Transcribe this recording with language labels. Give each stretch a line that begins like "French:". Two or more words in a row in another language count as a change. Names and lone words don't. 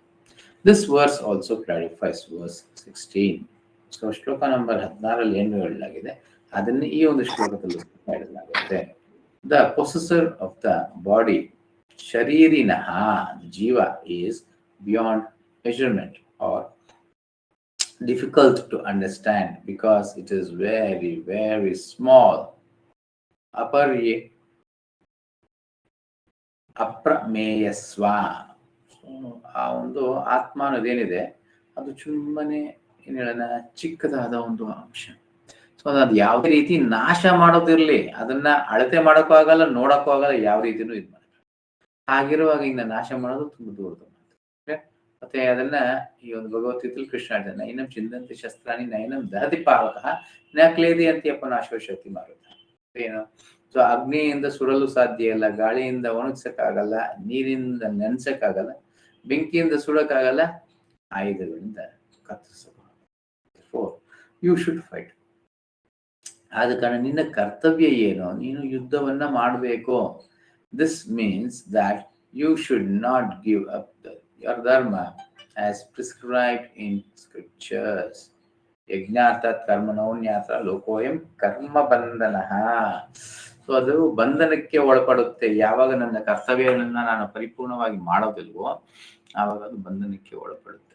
English: this verse also clarifies verse 16.
Kannada: ಸೊ ಶ್ಲೋಕ ನಂಬರ್ 16 ಏನು ಹೇಳಲಾಗಿದೆ ಅದನ್ನು ಈ ಒಂದು ಶ್ಲೋಕದಲ್ಲಿ ಹೇಳಲಾಗುತ್ತೆ.
English: the possessor of the body ಶರೀರಿನಃ, ಜೀವ, is beyond measurement or difficult to understand because it is very, very small.
Sanskrit: ಅಪ್ರಮೇಯಸ್ವ.
Kannada: ಆ ಒಂದು ಆತ್ಮ ಅನ್ನೋದೇನಿದೆ ಅದು ಸುಮ್ಮನೆ ಏನ್ ಹೇಳೋಣ, ಚಿಕ್ಕದಾದ ಒಂದು ಅಂಶ. ಸೊ ಅದು ಯಾವುದೇ ರೀತಿ ನಾಶ ಮಾಡೋದಿರ್ಲಿ, ಅದನ್ನ ಅಳತೆ ಮಾಡೋಕ್ಕೂ ಆಗಲ್ಲ, ನೋಡಕ್ಕೂ ಆಗಲ್ಲ, ಯಾವ ರೀತಿನೂ ಇದು ಮಾಡಲ್ಲ. ಹಾಗಿರುವಾಗ ಇನ್ನ ನಾಶ ಮಾಡೋದು ತುಂಬಾ ದೂರದ ಮಾತು. ಮತ್ತೆ ಅದನ್ನ ಈ ಒಂದು ಭಗವದ್ಗೀತೆಯಲ್ಲಿ ಕೃಷ್ಣ ಹೇಳ್ತಾನೆ,
Sanskrit: ನೈನಂ ಚಿಂದಂತಿ ಶಸ್ತ್ರಾಣಿ ನೈನಂ ದಹತಿ ಪಾವಕ ನ ಕ್ಲೇದಿ ಅಂತಿಯಪ್ಪ ನಾಶವ ಶಕ್ತಿ ಮಾರುತ. ಏನು?
Kannada: ಸೊ ಅಗ್ನಿಯಿಂದ ಸುಡಲು ಸಾಧ್ಯ ಇಲ್ಲ, ಗಾಳಿಯಿಂದ ಒಣಗ್ಸಕ್ಕಾಗಲ್ಲ, ನೀರಿಂದ ನೆನ್ಸಕ್ಕಾಗಲ್ಲ, ಬೆಂಕಿಯಿಂದ ಸುಡಕ್ಕಾಗಲ್ಲ, ಆಯುಧಗಳಿಂದ ಕತ್ತರಿಸಬಹುದು.
English: you should fight.
Kannada: ಆದ ಕಾರಣ ನಿನ್ನ ಕರ್ತವ್ಯ ಏನು, ನೀನು ಯುದ್ಧವನ್ನ ಮಾಡಬೇಕು.
English: this means that you should not give up your dharma as prescribed in scriptures.
Sanskrit: ಯಜ್ಞಾರ್ಥಾತ್ ಕರ್ಮಣೋನ್ಯಾಸ ಲೋಕೋಯಂ ಕರ್ಮ ಬಂಧನಃ.
Kannada: ಸೊ ಅದು ಬಂಧನಕ್ಕೆ ಒಳಪಡುತ್ತೆ. ಯಾವಾಗ ನನ್ನ ಕರ್ತವ್ಯಗಳನ್ನ ನಾನು ಪರಿಪೂರ್ಣವಾಗಿ ಮಾಡೋದಿಲ್ವೋ ಆವಾಗ ಅದು ಬಂಧನಕ್ಕೆ ಒಳಪಡುತ್ತೆ.